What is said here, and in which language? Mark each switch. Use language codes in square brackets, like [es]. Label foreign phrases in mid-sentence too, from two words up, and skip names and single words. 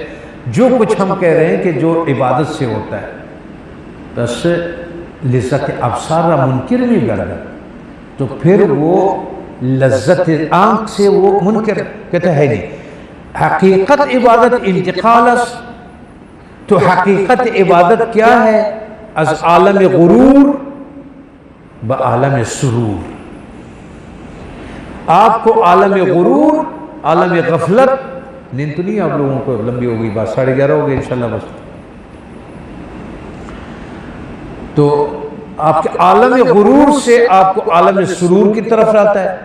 [ur] جو کچھ ہم کہہ رہے ہیں کہ جو عبادت سے ہوتا ہے بس لذت ابصار را منکر نہیں کرتا، تو پھر وہ لذت آنکھ سے وہ منکر کہتا ہے نہیں. [fa] حقیقت عبادت انتقال است. [ur] تو حقیقت عبادت کیا ہے؟ [fa] از عالم غرور با عالم سرور. [ur] آپ کو عالم غرور، عالم غفلت، نیند تو نہیں آپ لوگوں کو لمبی ہو گئی بات، 11:30 ہو گئی انشاءاللہ بس، تو آپ کے عالم غرور سے آپ کو عالم سرور کی طرف لاتا ہے.